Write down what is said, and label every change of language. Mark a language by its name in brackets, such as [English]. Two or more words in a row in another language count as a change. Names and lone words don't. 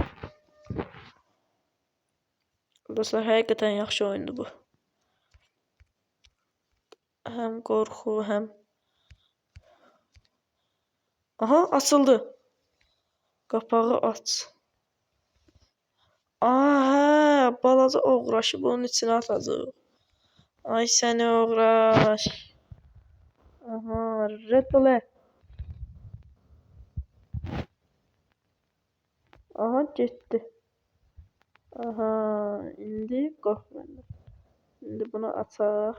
[Azerbaijani] Dostlar hakikaten yaxşı oyundu bu. [Turkish] Hem korku hem. Aha açıldı. Kapağı aç. [Azerbaijani] Aha balaca oğraşı bunun içine atacaq. Ay səni oğraş. Aha red bull. Aha getdi. Aha indi qorx məndən. İndi bunu açaq.